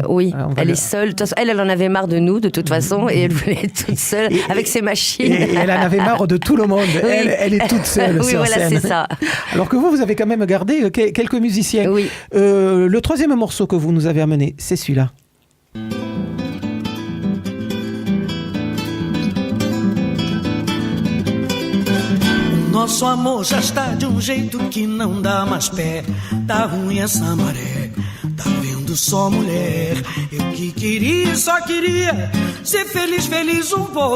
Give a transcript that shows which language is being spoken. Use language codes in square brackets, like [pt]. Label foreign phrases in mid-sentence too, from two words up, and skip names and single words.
[fr] Oui, elle est seule. De toute façon, elle en avait marre de nous, de toute façon, et elle voulait être toute seule avec ses machines. Et elle en avait marre de tout le monde. Oui. Elle est toute seule sur scène. Voilà, c'est ça. Alors que vous avez quand même gardé quelques musiciens. Oui. Le troisième morceau que vous nous avez amené, c'est celui-là. [pt] Nosso amor já está de jeito que não dá mais pé. Tá ruim essa maré, tá vendo só mulher. Eu que queria, só queria ser feliz, feliz pouco.